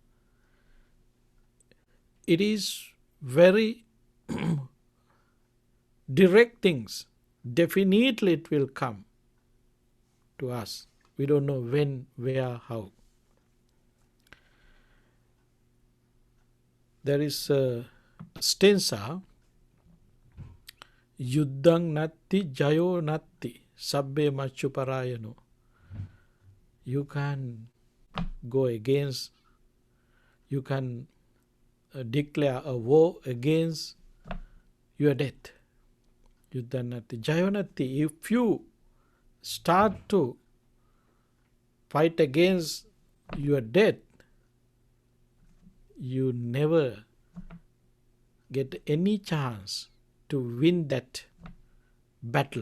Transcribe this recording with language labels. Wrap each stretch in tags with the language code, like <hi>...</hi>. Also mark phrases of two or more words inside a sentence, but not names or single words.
<en>It is very direct things. Definitely it will come to us. We don't know when, where, how. There is a stanza,</en> <pi>Yuddhang natti jayo natti sabbe machuparayano.</pi> <en>You can go against, you can declare a war against your death.</en> <pi>Yuddhang natti jayo natti.</pi> <en>If you start to fight against your death, you never get any chance to win that battle.</en>